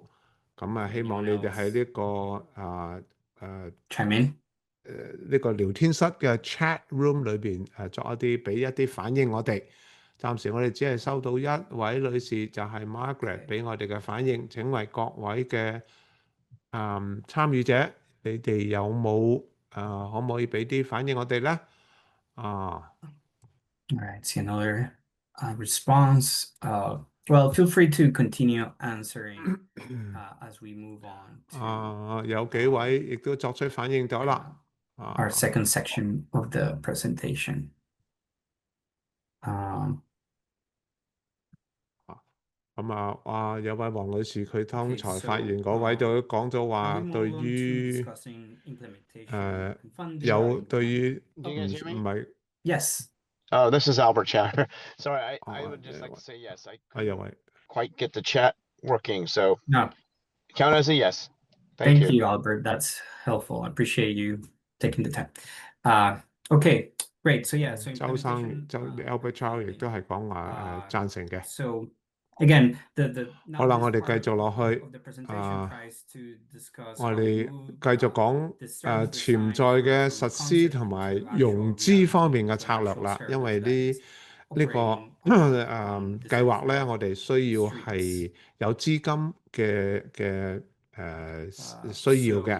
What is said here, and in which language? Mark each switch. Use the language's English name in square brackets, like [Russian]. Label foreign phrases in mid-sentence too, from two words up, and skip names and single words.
[Cantonese] 咁希望你哋喺呢個呢個聊天室嘅 [English] chat room [Cantonese] 裏邊作俾一啲反應我哋。暫時我哋只係收到一位女士，就係 Margaret 俾我哋嘅反應。請為各位嘅參與者，你哋有冇可唔可以俾啲反應我哋咧 ？All [English] right, see another response. Well, feel free to continue answering as we move on. [Cantonese] 有幾位亦都作出反應咗啦。 [English] Our second section of the presentation. [Cantonese] 有位黃女士，佢剛才發言嗰位就講咗話，對於對於唔係 [English] Yes. Oh, this is Albert Chatter. Sorry, I would just like to say yes. I couldn't quite get the chat working, so no. Count as a yes. Thank you, Albert. That's helpful. I appreciate you taking the time. Okay, great. So yeah, so [Cantonese] Albert Chatter 亦都係講話贊成嘅。 [English] So again, [Cantonese] 好啦，我哋繼續落去。我哋繼續講潛在嘅實施同埋融資方面嘅策略啦。因為呢個計劃咧，我哋需要係有資金嘅需要嘅。